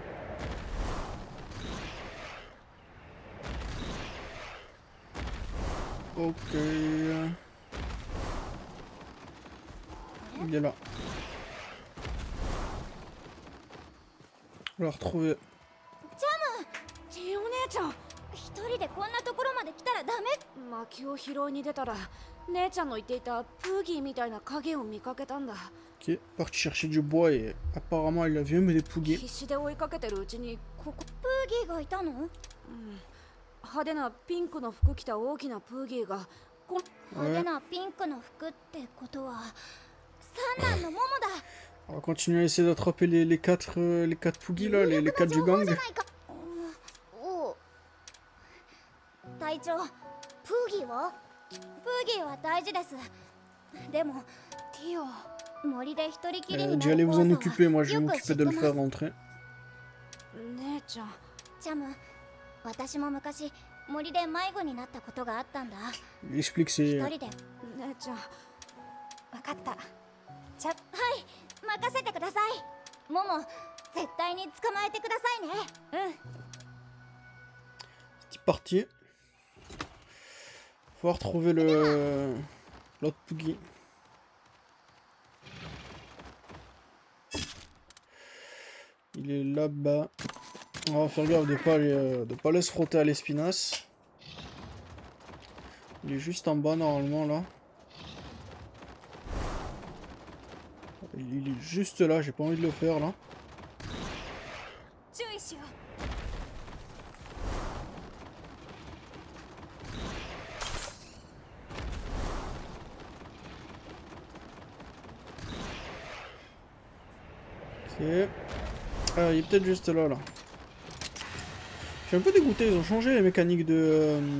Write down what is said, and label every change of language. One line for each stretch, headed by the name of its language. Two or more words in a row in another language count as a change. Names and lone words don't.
French: Ok. Il est là. On l'a retrouvé.
Japanese: ティオ姉ちゃん、一人でこんなところまで来たらダメ。薪を拾いに出たら姉ちゃんの言っていたプーギーみたいな影を見かけたんだ。
French: Ok, parti chercher du bois et apparemment il a vu mais des pouguets.
Japanese: 必死で追いかけてるうちにここ、プーギーがいたの？派手なピンクの服着た大きなプーギーが派手なピンクの服ってことは三男のモモだ。
French: On va continuer à essayer d'attraper les quatre pouguis là, les quatre du gang.
Japanese: おう。隊長、プーギーは？プーギーは大事です。でもティオ。森で一人きり
French: Elle
Japanese: に
French: a
Japanese: な
French: dit
Japanese: る
French: allez
Japanese: 怖
French: vous en
Japanese: さ
French: occuper, moi
Japanese: は
French: je vais
Japanese: よく
French: m'occuper
Japanese: 知っ
French: de
Japanese: て
French: le
Japanese: ま
French: faire
Japanese: す。
French: rentrer.
Japanese: 姉ちゃん。チャム、私も昔森で迷子になったことがあったんだ。
French: Il explique
Japanese: 一
French: c'est...
Japanese: 人で。姉ちゃん、わかった。はい、任せてください。モモ、絶対に捕まえてくださいね。
French: C'est parti. Faut retrouver l'autre pougie. Il est là-bas. On va faire gaffe de pas aller se frotter à l'espinasse. Il est juste en bas normalement là. Il est juste là, j'ai pas envie de le faire là.
Japanese: 注意しよう。
French: Ok. Ah, il est peut-être juste là, là. Je suis un peu dégoûté, ils ont changé les mécaniques de...